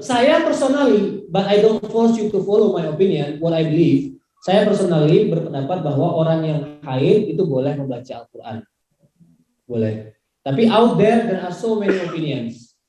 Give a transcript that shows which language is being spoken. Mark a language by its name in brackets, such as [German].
[Indonesian] Saya [English] personally, but I don't force you to follow my opinion, what I believe. [Indonesian] Saya personally berpendapat bahwa orang yang haid itu boleh membaca Al-Quran. Boleh. [English] Tapi out there are so many opinions.